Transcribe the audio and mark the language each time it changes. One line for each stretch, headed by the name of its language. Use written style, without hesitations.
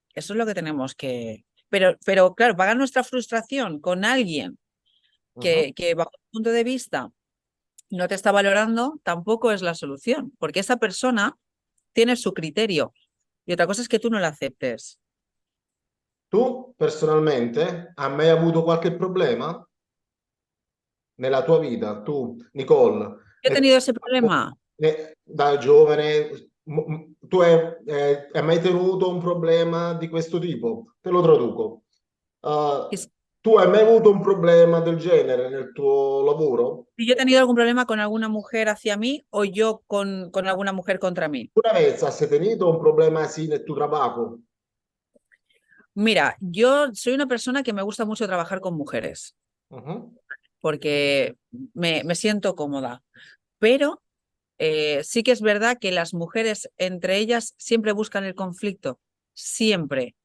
Spanish: Eso es lo que tenemos que... Pero claro, pagar nuestra frustración con alguien Ujú. que bajo tu punto de vista no te está valorando, tampoco es la solución, porque esa persona tiene su criterio y otra cosa es que tú no la aceptes.
Italian: Tu personalmente hai mai avuto qualche problema nella tua vita? Tu, Nicole,
Spanish: Yo he tenido ese problema.
Italian: da giovane, tu hai mai tenuto un problema di questo tipo?
Spanish: Te lo traduco. Y
Italian: Uh, Tu hai mai avuto un problema del genere nel tuo lavoro?
Spanish: si yo he tenido algún problema con alguna mujer hacia mí o yo con alguna mujer contra mí. Una vez has tenido un problema así
Italian: nel tuo
Spanish: trabajo? Mira, yo soy una persona que me gusta mucho trabajar con mujeres Ujú. porque me siento cómoda, pero sí que es verdad que las mujeres entre ellas siempre buscan el conflicto, siempre.